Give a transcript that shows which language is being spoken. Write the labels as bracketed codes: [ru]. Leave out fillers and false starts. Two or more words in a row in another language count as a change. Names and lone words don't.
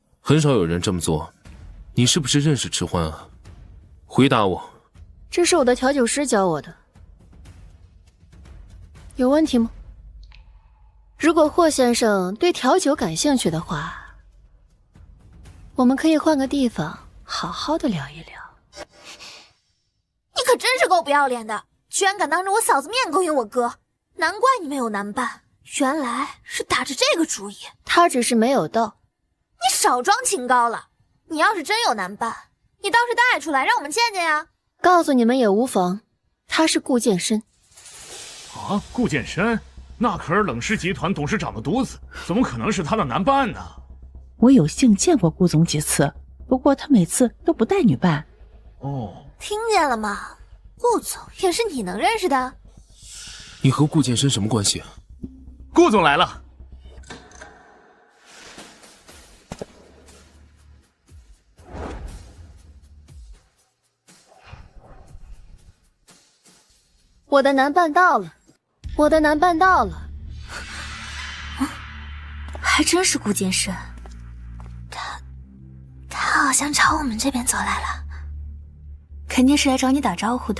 [zh] 很少有人這麼做，你是不是認識池歡啊？回答我。這是我的調酒師教我的。有問題嗎？如果霍先生對調酒感興趣的話，我們可以換個地方好好的聊一聊。你可真是夠不要臉的，居然敢當着我嫂子面勾引我哥，難怪你沒有男伴，原來是打着這個主意。他只是沒有到。你少裝清高了，你要是真有男伴，你倒是帶出來讓我們見見呀。告訴你們也無妨，他是顧健身。啊，顧健身，那可是冷氏集團董事長的獨子，怎麼可能是他的男伴呢？我有幸見過顧總幾次，不過他每次都不帶女伴。哦，聽見了嗎？顧總也是你能認識的？你和顧健身什麼關係啊？顧總來了。我的男伴到了，我的男伴到了。还真是顧健身，他好像朝我們這邊走來了，肯定是來找你打招呼的。